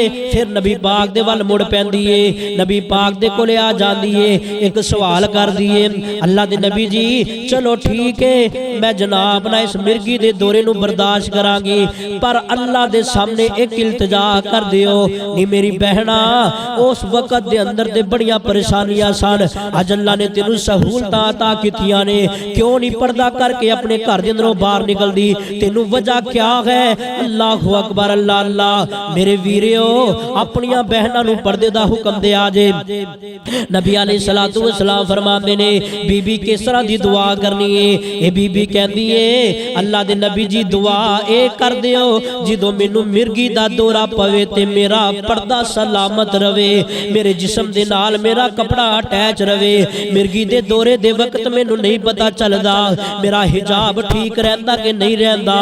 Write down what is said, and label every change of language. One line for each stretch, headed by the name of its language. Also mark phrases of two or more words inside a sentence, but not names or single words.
Punjabi: پھر نبی پاک دے ول مڑ پیندی ہے، نبی پاک دے کولے آ جاندی ہے، ایک سوال کر دیئے اللہ دے نبی جی چلو ٹھیک ہے میں جناب نہ اس مرگی دے دورے نوں برداشت کراں گی، پر اللہ دے سامنے ایک التجا کر دیو. نی میری بہنا اس وقت دے اندر تے بڑیاں پریشانیاں سن، اج اللہ نے تینوں سہولتاں عطا کیتیاں نے، کیوں نہیں پردہ کرکے اپنے گھر دے اندروں باہر نکلدی، تینوں وجہ کیا ہے?
Arabic: الله أكبر، الله الله.
Punjabi: میرے ویریو اپنیاں بہناں نوں پردے دا حکم دے آ جے. نبی
Arabic: عليه الصلاة والسلام
Punjabi: فرماندے نے بی بی کس طرح دی دعا کرنی ہے,
Urdu: یہ بی بی کہتی ہے
Punjabi: اللہ دے نبی جی دعا اے کر دیو جو مینوں مرگی دا دورہ پوے تے میرا پردہ سلامت روے، میرے جسم دے نال میرا کپڑا اٹیچ روے، مرگی دے دورے دے وقت مینوں نہیں پتا چلدا میرا حجاب ٹھیک رہندا کہ نہیں رہندا.